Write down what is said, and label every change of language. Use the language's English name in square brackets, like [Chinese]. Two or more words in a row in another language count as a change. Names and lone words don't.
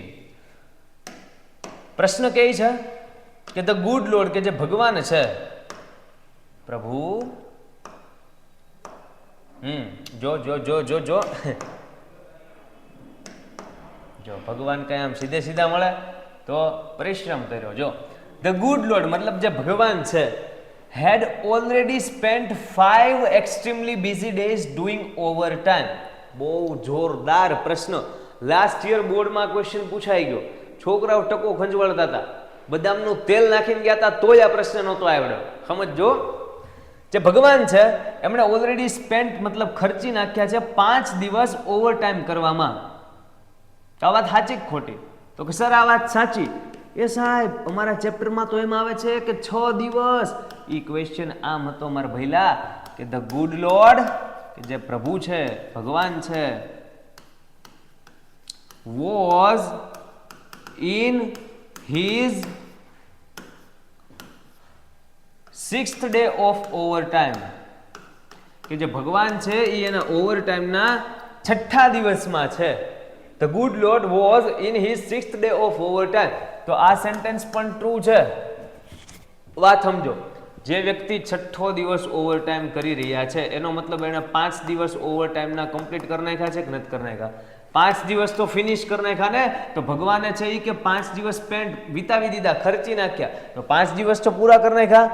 [Gujarati] પ્રશ્ન કહે છે કે [English] the good Lord, [Gujarati] કે જે ભગવાન છે, પ્રભુ, જો જો જો જો જો જો ભગવાન કઈ આમ સીધે સીધા મળે તો પરિશ્રમ કર્યો. જો [English] the good Lord [Gujarati] મતલબ જે ભગવાન છે, [English] had already spent 5 extremely busy days doing overtime. [Gujarati] બહુ જોરદાર પ્રશ્ન. [English] last year [Gujarati] બોર્ડમાં ક્વેશ્ચન પૂછાઈ ગયો. છોકરાઓ ટકો ખંજવાળતા હતા, બદામનું તેલ નાખીને ગયા હતા, તોય આ પ્રશ્ન નહોતો આવડ્યો. સમજો, જે ભગવાન છે એમણે [English] already spent [Gujarati] મતલબ ખર્ચી નાખ્યા છે 5 દિવસ ઓવરટાઈમ કરવામાં. આ વાત સાચી કે ખોટી? તો કે સર આ વાત સાચી. એ સાહેબ, અમારા ચેપ્ટરમાં તો એમ આવે છે કે 6 દિવસ. એ ક્વેશ્ચન આમ હતો મારા ભઈલા કે [English] the good Lord, [Gujarati] કે જે પ્રભુ છે, ભગવાન છે, [English] was in his 6th day of overtime. [Gujarati] કે જે ભગવાન છે એ એના ઓવરટાઈમના 6થા દિવસમાં છે. [English] The good Lord was in his 6th day of overtime. [Gujarati] તો આ સેન્ટેન્સ પણ ટ્રુ છે. વાત સમજો, જે વ્યક્તિ 6થો દિવસ ઓવરટાઈમ કરી રહ્યા છે એનો મતલબ એને 5 દિવસ ઓવરટાઈમના કમ્પ્લીટ કરી નાખ્યા છે કે નથી કરી નાખ્યા? 5 દિવસ તો ફિનિશ કરી નાખ્યા ને. તો ભગવાને છે એ કે 5 દિવસ સ્પેન્ડ વિતાવી દીધા, ખર્ચી નાખ્યા, તો 5 દિવસ તો પૂરા કરી નાખ્યા.